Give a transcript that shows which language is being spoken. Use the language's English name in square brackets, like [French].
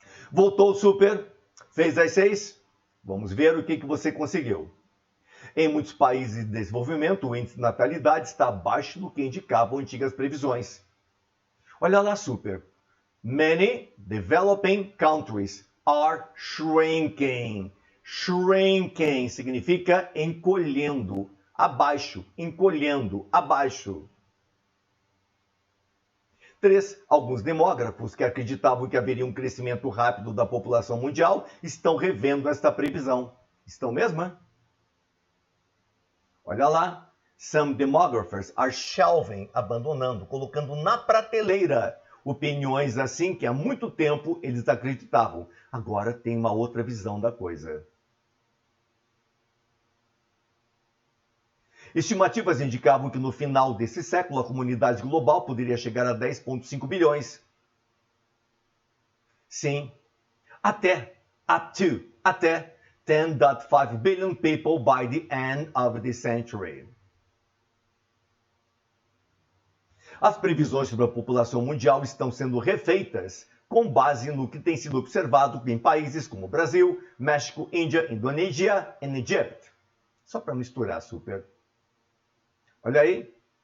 [Portuguese] Voltou, super? Fez as 6? Vamos ver o que você conseguiu. Em muitos países de desenvolvimento, o índice de natalidade está abaixo do que indicavam antigas previsões. Olha lá, super. [English] Many developing countries are shrinking. [Portuguese] Shrinking significa encolhendo, abaixo, encolhendo, abaixo. 3. Alguns demógrafos que acreditavam que haveria um crescimento rápido da população mundial estão revendo esta previsão. Estão mesmo? Olha lá. [English] Some demographers are shelving, [Portuguese] abandonando, colocando na prateleira opiniões assim que há muito tempo eles acreditavam. Agora tem uma outra visão da coisa. Estimativas indicavam que no final desse século a comunidade global poderia chegar a 10,5 bilhões. Sim, até [English] 10,5 billion people by the end of the century. [Portuguese] As previsões sobre a população mundial estão sendo refeitas com base no que tem sido observado em países como Brasil, México, Índia, Indonésia e Egito. Só para misturar, super. Olha aí.